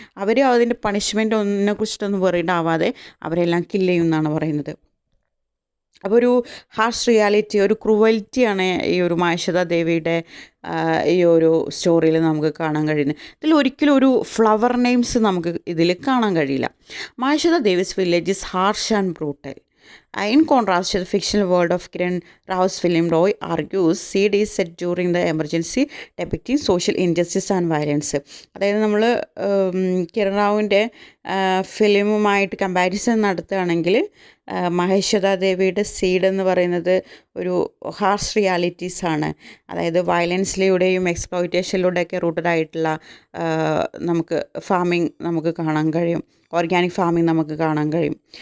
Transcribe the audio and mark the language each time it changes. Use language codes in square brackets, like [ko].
[ml] അവർ അതിൻ്റെ പണിഷ്മെൻ്റ് ഒന്നിനെ കുറിച്ചിട്ടൊന്നും വറീഡ് ആവാതെ അവരെല്ലാം കില്ല് ചെയ്യും എന്നാണ് പറയുന്നത്. അപ്പോൾ ഒരു ഹാർഷ് റിയാലിറ്റി, ഒരു ക്രൂവൽറ്റിയാണ് ഈ ഒരു മഹേശ്വര ദേവിയുടെ ഈ ഒരു സ്റ്റോറിയിൽ നമുക്ക് കാണാൻ കഴിയുന്നത്. ഇതിൽ ഒരിക്കലും ഒരു ഫ്ലവർ നെയിംസ് നമുക്ക് ഇതിൽ കാണാൻ കഴിയില്ല. [en] Maheshwara Devi's village is harsh and brutal. In contrast to the fictional world of Kiran Rao's film, Roy argues Seed is set during the emergency, depicting social injustice and violence. [ml] അതായത് നമ്മൾ കിരൺ റാവുവിൻ്റെ ഫിലിമുമായിട്ട് കമ്പാരിസൺ നടത്തുകയാണെങ്കിൽ മഹേശ്വര ദേവിയുടെ seed എന്ന് പറയുന്നത് ഒരു ഹാർഷ് റിയാലിറ്റീസാണ്. അതായത് വയലൻസിലൂടെയും എക്സ്പ്ലോയിറ്റേഷനിലൂടെയൊക്കെ rooted ആയിട്ടുള്ള നമുക്ക് ഫാമിംഗ് നമുക്ക് കാണാൻ കഴിയും, ഓർഗാനിക് ഫാമിംഗ് നമുക്ക് കാണാൻ കഴിയും.